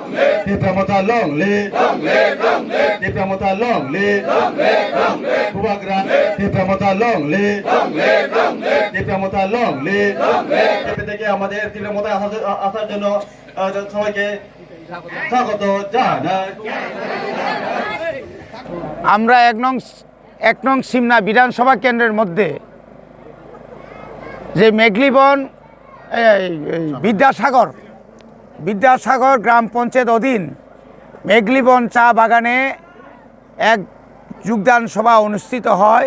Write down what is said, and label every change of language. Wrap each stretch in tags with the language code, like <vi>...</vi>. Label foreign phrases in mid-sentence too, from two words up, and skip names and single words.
<en>Tipra Mothao long live, Tipra Mothao long live, Bubagra, Tipra Mothao long live, Tipra Mothao long live, Tipra</en> <bn>থেকে আমাদের Tipra Mothao আসার জন্য সবাইকে স্বাগত জানাই। আমরা এক নং সিমনা বিধানসভা কেন্দ্রের মধ্যে যে মেঘলিবন বিদ্যাসাগর গ্রাম পঞ্চায়েত অধীন মেঘলিবন চা বাগানে এক যোগদান সভা অনুষ্ঠিত হয়।</bn>